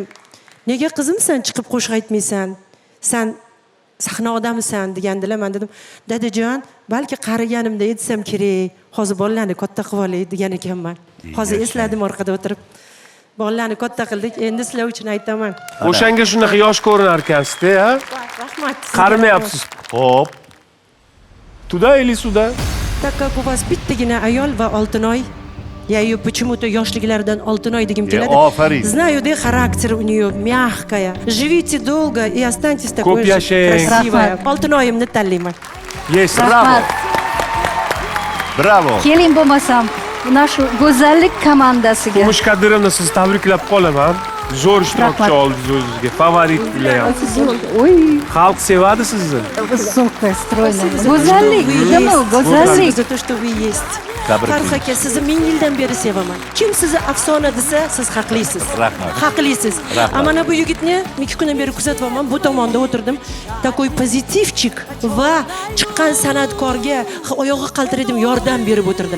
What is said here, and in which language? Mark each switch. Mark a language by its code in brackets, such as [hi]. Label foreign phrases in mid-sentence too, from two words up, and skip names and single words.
[uz] Nega qizim sen chiqib qo'shiq aytmaysan? Sen sahna odamisan degandilar. Men dedim, dadajon, balki qariganimda aytsam kerak. Hozir bolalarni katta qilib olay degan ekanman. Hozir esladim orqada o'tirib. Bolalarni katta qildik, endi sizlar uchun aytaman. O'shanga shunaqa yosh ko'rinar ekansiz-da, ha? Rahmat. Qarimayapsiz. Xo'p. [ru] Tуда или сюда? Так как у вас [uz] bittagina ayol va Oltinoy, [ru] я ее почему-то [uz] yoshliklaridan Oltinoy degim keladi. Ofarin. [ru] Знаю, да, характер у нее мягкая. Живите долго и останьтесь такой [uz] Ko'p [ru] же [uz] yashang. [ru] красивая. [uz] Oltinoyimni tanlayman. [en] Yes, bravo. [uz] Rahmat. Bravo. Keling bo'lmasam, mana shu go'zallik komandasiga. Kumush Kadirovna, sizni tabriklab qolaman. Zo'r ishtirokchi oldingiz o'zingizga. Favorit bilan. Oy, Xalq sevadi sizni. [ru] высокая, стройная. [uz] Go'zallik, nima u? Go'zallik. [ru] За то, что вы есть. [uz] Tabrik. Farruh aka, sizni ming yildan beri sevaman. Kim sizni afsona desa, siz haqlisiz. Rahmat. Haqlisiz. Rahmat. Mana bu yigitni 2 kundan beri kuzatyapman. Bu tomonda o'tirdim. Такой pozitivchik va chiqqan san'atkorga oyog'i qaltiraydim yordam berib o'tirdilar.